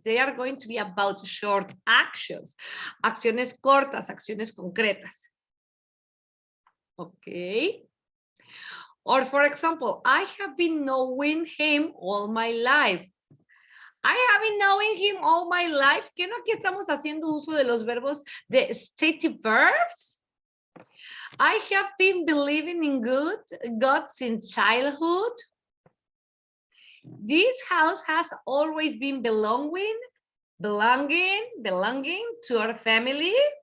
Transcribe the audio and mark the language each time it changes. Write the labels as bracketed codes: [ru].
[en] They are going to be about short actions. [es] Acciones cortas, acciones concretas. Okay. [en] Or for example, I have been knowing him all my life. I have been knowing him all my life. [es] ¿Qué no aquí estamos haciendo uso de los verbos de stative verbs? [en] I have been believing in God since childhood. This house has always been belonging to our family.